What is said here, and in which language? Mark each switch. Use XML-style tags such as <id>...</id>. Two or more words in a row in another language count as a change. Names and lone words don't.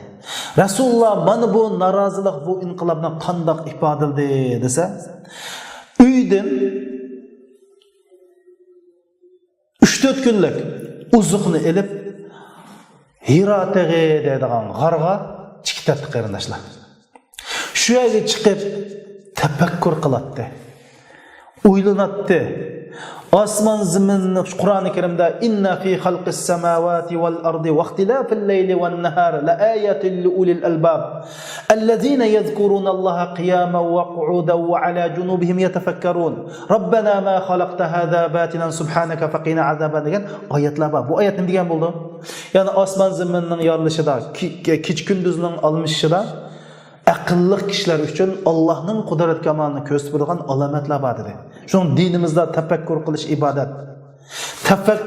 <uz>Rasululloh mana bu norozilik, bu inqilobni qanday ifodaldi desa, uydan 3-4 kunlik uzuqni elib Hiro tog'i deydigan g'arga chiqdi qarindoshlar. Shu yerga chiqib tafakkur qiladi, o'ylanadi. Osmon zaminni Qur'oni Karimda</uz> <ar>إن في خلق السماوات والأرض واختلاف الليل والنهار لآيات لأولي الألباب الذين يذكرون الله قياما وقعودا وعلى جنوبهم يتفكرون ربنا ما خلقت هذا باطلا سبحانك فقنا عذابا</ar> <uz>degan oyatlar bor. Bu oyat nima degan bo'ldi? Ya'ni osmon zaminning yorilishida, kech kunduzning almishida aqlli kishilar uchun Allohning qudrat kamolini ko'rsatadigan alomatlar bor dedi. Shuning dinimizda tafakkur qilish ibodat.</uz>